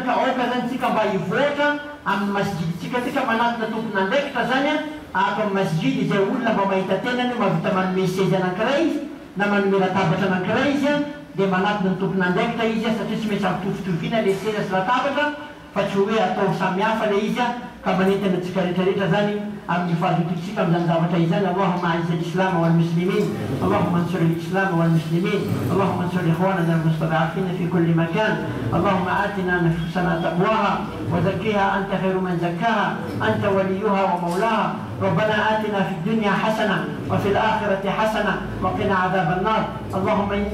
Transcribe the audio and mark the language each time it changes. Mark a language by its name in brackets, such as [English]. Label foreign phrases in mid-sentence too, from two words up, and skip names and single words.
[Malagasy] ka aoka zany tsika mba hivoatra amin'ny masjiditsika tsika manatona tompona andraikitra zany a ato amin'ny masjidy izay olona mba mahita tenany mahavita manome seza anankiray izy na manome latabatra anankiray izy a dia manatona ny tompona andraikitra izy a satria tsy maintsy ampitovitovina le seza sy latabatra fa tsy hoe atao samihafa le izy a ka manentana atsika rehetrarehetra zany amin'ny fahazototsika amin'izany zavatra izany [Arabic] اللهم أعز الإسلام والمسلمين اللهم انصر الإسلام والمسلمين اللهم انصر إخواننا المستضعفين في كل مكان اللهم آت نفوسنا تقواها وزكها أنت خير من زكاها أنت وليها ومولاها ربنا آتنا في الدنيا حسنة وفي الآخرة حسنة وقنا عذاب النار اللهم